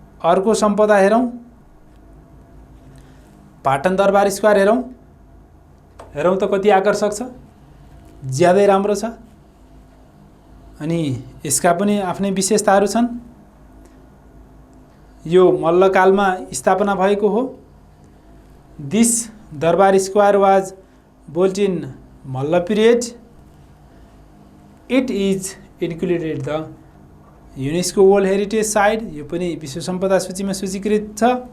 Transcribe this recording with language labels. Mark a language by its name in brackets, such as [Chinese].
[Nepali] अर्को सम्पदा हेरौँ, पाटन दरबार स्क्वायर हेरौँ त कति आकर्षक छ, ज्यादै राम्रो छ। अनि यसका पनि आफ्नै विशेषताहरू छन्। यो मल्लकालमा स्थापना भएको हो। [English] This Durbar square was built in Malla period. It is included the UNESCO World Heritage Site. [Nepali] यो पनि विश्व सम्पदा सूचीमा सूचीकृत छ।